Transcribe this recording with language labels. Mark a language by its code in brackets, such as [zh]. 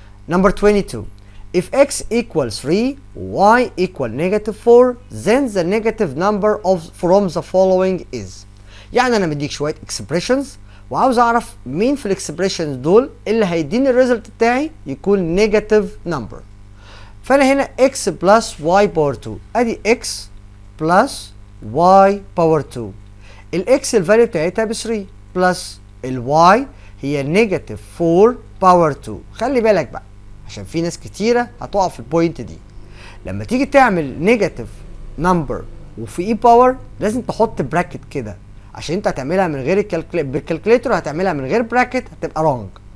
[en] Number 22. If x equals 3, y equal negative 4, then the negative number from the following is. [ar] يعني أنا مديك شوية expressions وعاوز أعرف مين في الإكسبريشنز دول اللي هيديني الريزلت بتاعي يكون negative number. فأنا هنا [en] x plus y power 2. [ar] أدي x plus y power 2. الx الفاليو بتاعتها ب 3 plus الy هي negative 4 power 2. خلي بالك بقى عشان في ناس كتيرة هتقع في البوينت دي. لما تيجي تعمل نيجاتيف نمبر وفي اي باور لازم تحط براكت كده، عشان انت هتعملها من غير بالكالكوليتر هتعملها من غير براكت هتبقى رونج.